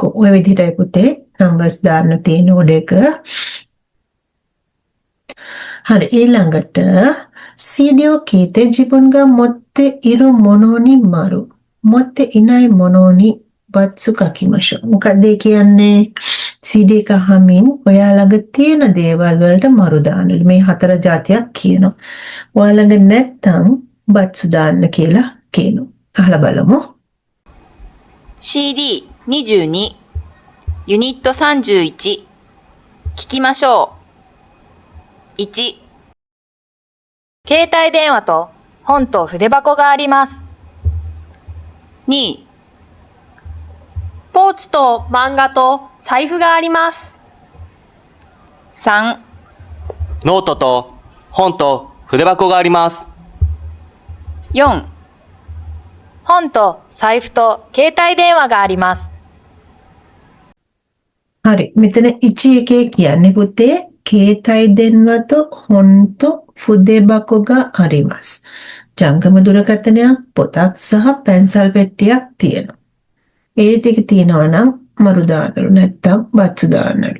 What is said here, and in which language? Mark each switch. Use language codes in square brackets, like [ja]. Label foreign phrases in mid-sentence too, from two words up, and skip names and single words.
[si] ඔය විදිහටයි පුතේ නම්බර්ස් දාන්න තියෙන ඕඩ එක. හරි ඊළඟට [ja] CDを聞いて自分が持っているものに丸、持っていないものにバツ書きましょう. [si] මොකක්ද ඒ කියන්නේ? CD එක අහමින් ඔයා ළඟ තියෙන දේවල් වලට මරු දාන්නලු. මේ 4 જાතියක් කියනවා. ඔයා ළඟ නැත්තම් බත්සු දාන්න කියලා කියනවා. අහලා බලමු. [ja] CD22 ユニット31聞きましょう。1 携帯電話と本と筆箱があります。 2 ポーチと漫画と財布があります。 3 ノートと本と筆箱があります。 4 本と財布と携帯電話があります。 [si] හරි මෙතන ඉචි එකේ කියන්නේ පුතේ [ja] 携帯電話と本と筆箱があります. [si] ජංගම දුරකථනයක් පොතක් සහ පැන්සල් පෙට්ටියක් තියෙනවා. ඒ ටික තියෙනවා නම් මරු දානලු නැත්තම් බත්සු දානලු.